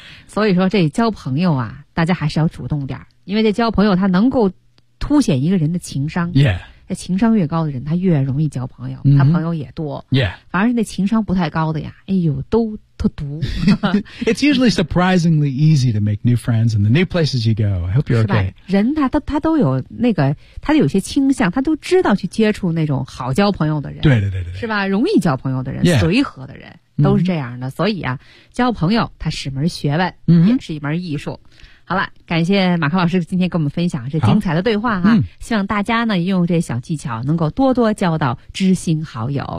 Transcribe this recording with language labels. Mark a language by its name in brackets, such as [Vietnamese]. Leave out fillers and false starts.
[Chinese] 所以说这交朋友啊大家还是要主动点因为这交朋友它能够凸显一个人的情商 [English] Yeah. [Chinese] 这情商越高的人他越容易交朋友、他朋友也多 [English] Yeah. [Chinese] 反而是那情商不太高的呀哎呦都 [English] It's usually surprisingly easy to make new friends in the new places you go. I hope you're okay. [Chinese] 人他都有那个他有些倾向他都知道去接触那种好交朋友的人。对对对对。是吧容易交朋友的人、 [English] yeah. [Chinese] 随和的人都是这样的。Mm-hmm. 所以啊交朋友他是门学问、 mm-hmm. 也是一门艺术。好了感谢马克老师今天跟我们分享这精彩的对话哈、希望大家呢用这小技巧能够多多交到知心好友。